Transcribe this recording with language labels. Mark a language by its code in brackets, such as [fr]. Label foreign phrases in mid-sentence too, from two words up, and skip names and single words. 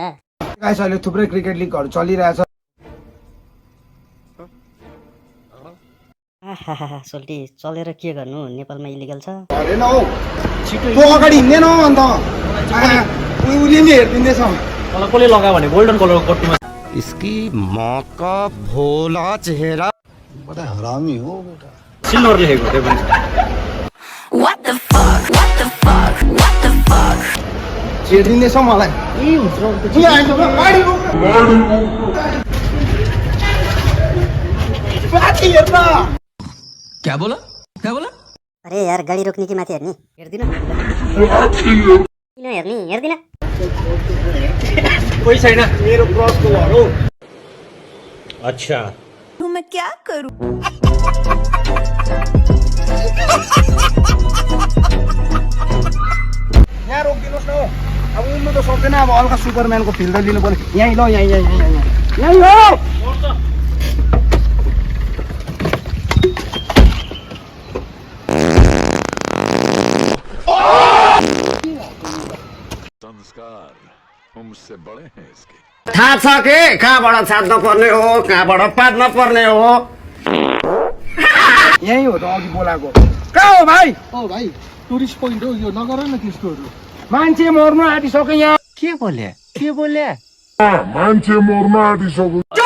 [ne] गाइस अहिले थुप्रै क्रिकेट लिगहरू चलिरहेछ। आहा सोल्टी चलेर के गर्नु, नेपालमा इलिगल छ। हेरेन हौ, तँ अगाडि हिँड्दैन हौ अन्त। उसले नि हेरिदिँदैछ। मलाई कसले लगायो भने गोल्डन कलरको कट्टीमा [hi] इसकी माँ का भोला चेहरा बड़ा हरामी हो बेटा। [ne] सिल्भर लेखेको त्यो पनि हेरिदिँदैछ मलाई। ए हुन्छ यहाँ आइज ल, गाडी रोक। माथि हेर्न। [hi] क्या बोला [ne] अरे यार गाडी रोक्ने कि माथि हेर्ने, हेर्दिन किन हेर्दिन। कोही छैन मेरो क्रसको घर हो। अच्छा [hi] मैं क्या करूं? [ne] यहाँ रोकिदिनुहोस् न हौ। अब उड्नु त सक्दैन, अब हल्का सुपरम्यानको फिल त लिनु पर्ने। यहीँ ल, यहीँ हो। [hi] संस्कार हमसे बड़े हैं इसके। [ne] थाहा छ के कहाँबाट छाड्न पर्ने हो कहाँबाट पार्न पर्ने हो। यहीँ हो त अघि बोलाएको। कहाँ हो भाइ? ओ भाइ, [en] tourist point [ne] हो यो, नगर न त्यस्तोहरू। मान्छे मर्नु आँटिसक्यो यहाँ। के बोले मान्छे मर्न आँटिसक्यो।